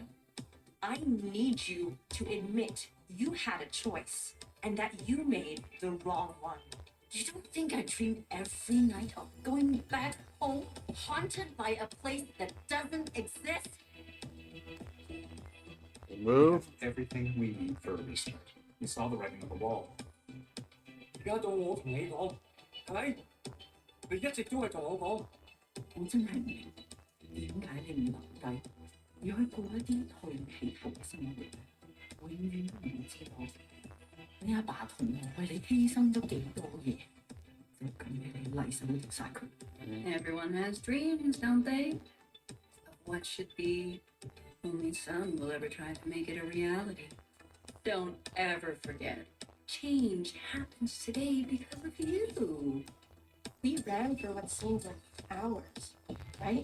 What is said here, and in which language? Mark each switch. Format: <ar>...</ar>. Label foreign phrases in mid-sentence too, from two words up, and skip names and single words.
<en>I need you to admit you had a choice and that you made the wrong one. You don't think I dream every night of going back home, haunted by a place that doesn't exist? We Move. have everything we need for a restart. We saw the writing on the wall.</en> <yue>而家到我同你講，係咪？你一直都係同我講，我真係唔明點解你唔留低，要去過一啲虛起伏嘅生活，永遠都唔知道你阿爸同我為你犧牲咗幾多嘢，就咁俾你禮手掉晒佢。</yue> <en>Everyone has dreams, don't they? Of what should be. Only some will ever try to make it a reality. Don't ever forget. Change happens today because of you. We ran for what seemed like hours, right?</en>